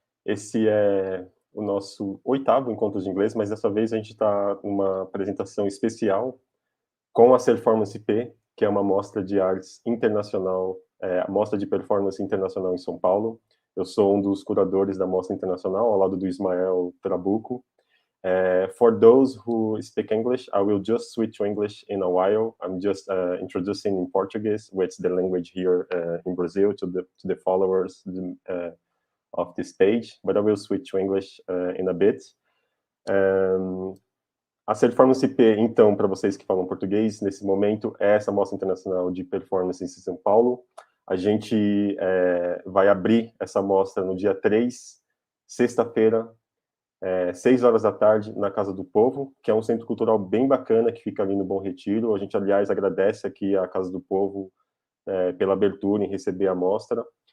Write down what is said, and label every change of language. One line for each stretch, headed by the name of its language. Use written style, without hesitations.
Portuguese: Esse é o nosso 8º Encontro de Inglês, mas dessa vez a gente está numa apresentação especial com a SerformanceP, que é uma mostra de artes internacional, a mostra de performance internacional em São Paulo. Eu sou um dos curadores da mostra internacional, ao lado do Ismael Trabuco.
English: For those who speak English, I will just switch to English in a while. I'm just introducing in Portuguese, which is the language here in Brazil, to the followers of this page, but I will switch to English in a bit.
Portuguese: A SerformanceP, então, para vocês que falam português, nesse momento, é essa Mostra Internacional de Performance em São Paulo. A gente vai abrir essa mostra no dia 3, sexta-feira, 6 horas da tarde, na Casa do Povo, que é um centro cultural bem bacana, que fica ali no Bom Retiro. A gente, aliás, agradece aqui à Casa do Povo pela abertura em receber a mostra.